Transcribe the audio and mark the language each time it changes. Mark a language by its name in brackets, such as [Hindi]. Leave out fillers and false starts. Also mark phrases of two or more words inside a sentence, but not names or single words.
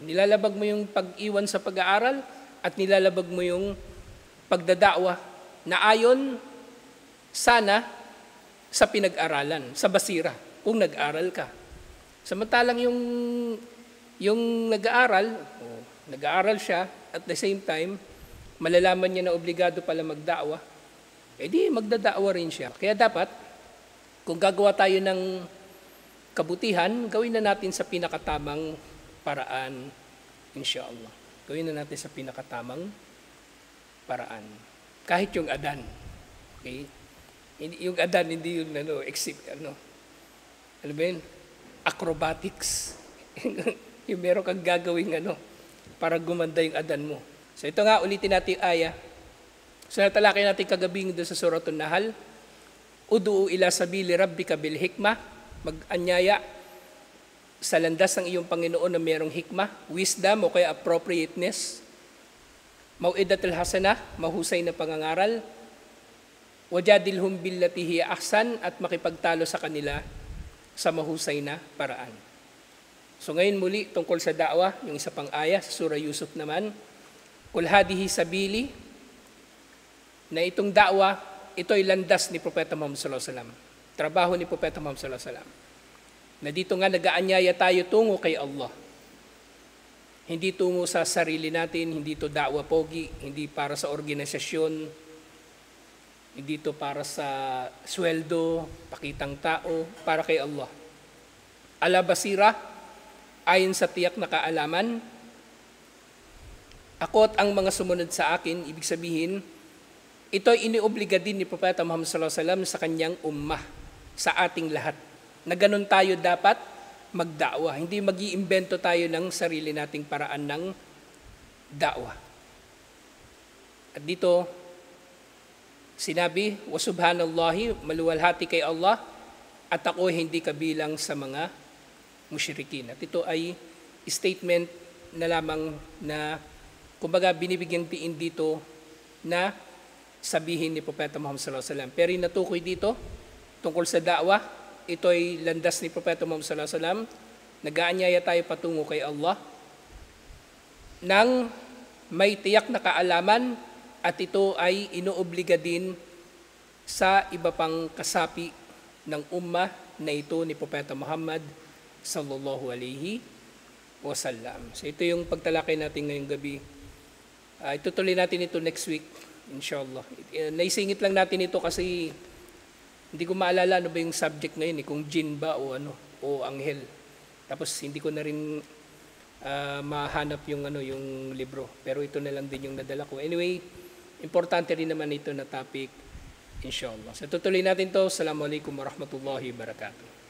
[Filipino] Nilalabag mo yung pag-iwan sa pag-aaral at nilalabag mo yung pagdada'wa na ayon sana sa pinag-aralan, sa basira, kung nag-aral ka. Samantalang yung nag-aaral siya, [English] at the same time, [Filipino] malalaman niya na obligado pala magda'wa, di magdada'wa rin siya. Kaya dapat, kung gagawa tayo ng kabutihan, gawin na natin sa pinakatamang paraan, inshallah. Gawin na natin sa pinakatamang paraan. Kahit yung adan. Okay? Yung adan, hindi yung ano ba yun? Acrobatics. Yung meron kang gagawing para gumanda yung adan mo. So ito nga, ulitin natin yung aya. So natalakay natin kagabing doon sa Suratul Nahl. [Arabic] ادعُ إلى سبيل ربك بالحكمة, [Filipino] mag-anyaya sa landas ng iyong Panginoon na mayroong hikmah, wisdom o kaya appropriateness, [Arabic] الموعظة الحسنة, [Filipino] mahusay na pangangaral, [Arabic] وجادلهم بالتي هي أحسن, [Filipino] at makipagtalo sa kanila sa mahusay na paraan. So ngayon muli tungkol sa da'wa, yung isa pang aya sa Surah Yusuf naman, [Arabic] قل هذه سبيلي, [Filipino] na itong da'wa, ito ay landas ni Propeta Muhammad [Arabic] صلى الله عليه وسلم. [Filipino] Trabaho ni Propeta Muhammad [Arabic] صلى الله عليه وسلم. [Filipino] Na dito nga nag-aanyaya tayo tungo kay Allah. Hindi tungo sa sarili natin, hindi to da'wa pogi, hindi para sa organisasyon, hindi to para sa sweldo, pakitang tao, para kay Allah. [Arabic] على بصيرة, [Filipino] ayon sa tiyak na kaalaman, ako at ang mga sumunod sa akin, ibig sabihin, ito ay iniobliga din ni Propeta Muhammad [Arabic] صلى الله عليه وسلم [Filipino] sa kanyang ummah, sa ating lahat. Na ganun tayo dapat magda'wa. Hindi mag-iimbento tayo ng sarili nating paraan ng da'wa. At dito, sinabi, [Arabic] وسبحان الله, [Filipino] maluwalhati kay Allah, at ako hindi kabilang sa mga musyrikin. At ito ay statement na lamang na, kumbaga, binibigyang tiin dito na sabihin ni Propeta Muhammad [Arabic] صلى الله عليه وسلم. [Filipino] Pero yung natukoy dito, tungkol sa da'wa, ito ay landas ni Propeta Muhammad [Arabic] صلى الله عليه وسلم. [Filipino] Nag-aanyaya tayo patungo kay Allah nang may tiyak na kaalaman, at ito ay inoobliga din sa iba pang kasapi ng ummah na ito ni Propeta Muhammad [Arabic] صلى الله عليه وسلم. [Filipino] So ito yung pagtalakay natin ngayong gabi. Itutuloy natin ito [English] next week, [Filipino] inshallah. Naisingit lang natin ito kasi hindi ko maalala ano ba yung subject ngayon, kung jinn ba o o anghel. Tapos hindi ko na rin mahanap yung yung libro. Pero ito na lang din yung nadala ko. Anyway, importante rin naman ito na topic, inshallah. So tutuloy natin to. [Arabic] السلام عليكم ورحمة الله وبركاته.